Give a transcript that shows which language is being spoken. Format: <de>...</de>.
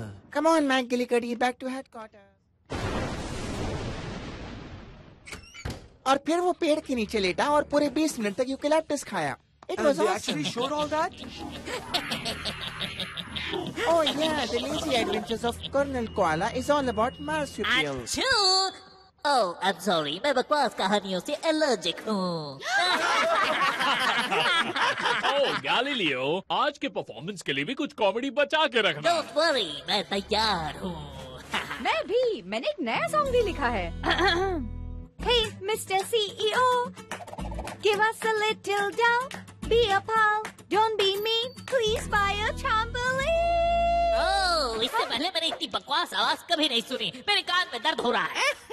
<en>Come on, McGillicuddy, back to headquarters.</en> <hi>और फिर वो पेड़ के नीचे लेटा और पूरे 20 मिनट तक यूकेलिप्टस खाया.</hi> <en>It was They awesome. actually showed all that? Oh yeah, the lazy adventures of Colonel Koala is all about marsupials. Oh, I'm sorry,</en> <hi>मैं बकवास कहानियों से एलर्जिक हूँ. ओह गैलीलियो, आज के परफॉर्मेंस के लिए भी कुछ कॉमेडी बचा के रखना.</hi> <en>Don't worry,</en> <hi>मैं तैयार हूँ. मैं भी. मैंने एक नया सॉन्ग भी लिखा है.</hi> <en>Hey, Mr. CEO, give us a little dough. Be a pal, don't be mean. Please buy a trampoline.</en> <hi>ओह, इससे पहले मैंने इतनी बकवास आवाज कभी नहीं सुनी. मेरे कान में दर्द हो रहा है.</hi>